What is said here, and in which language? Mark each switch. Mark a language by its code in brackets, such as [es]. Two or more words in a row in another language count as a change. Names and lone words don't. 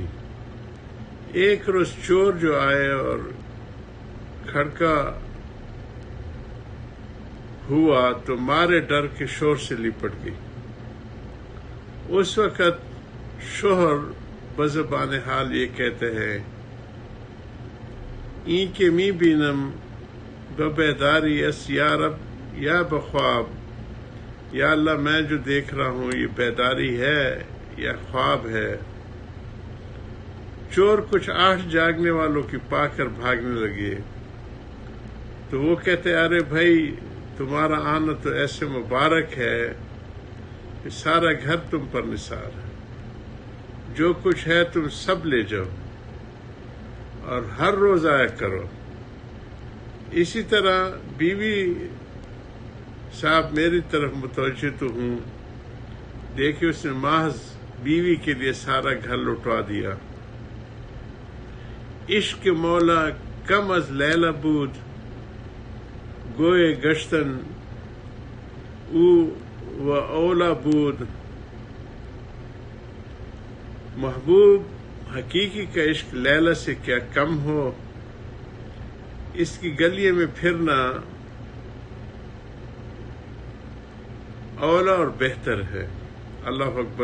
[ur] ایک روز چور جو آئے اور کھڑکا ہوا تو مارے ڈر کے شوہر سے لپٹ گئی۔ اس وقت شوہر بزبان حال یہ کہتے ہیں، [fa] این کے می بینم ببیداری اس یا رب یا بخواب، [ur] یا اللہ میں جو دیکھ رہا ہوں یہ بیداری ہے یا خواب ہے۔ چور کچھ 8 جاگنے والوں کی پا کر بھاگنے لگے تو وہ کہتے ارے بھائی تمہارا آنا تو ایسے مبارک ہے کہ سارا گھر تم پر نثار ہے، جو کچھ ہے تم سب لے جاؤ۔ اور ہر روز آیا کرو. اسی طرح بیوی صاحب میری طرف متوجہ تو ہوں. دیکھیے اس نے محض بیوی کے لیے سارا گھر لٹوا دیا. [fa] عشق مولا کم از لیلا بود گوئے گشتن او و اولا بود. [ur] محبوب حقیقی کا عشق لیلا سے کیا کم ہو. اس کی گلیے میں پھرنا اولا اور بہتر ہے. [ar] اللہ اکبر.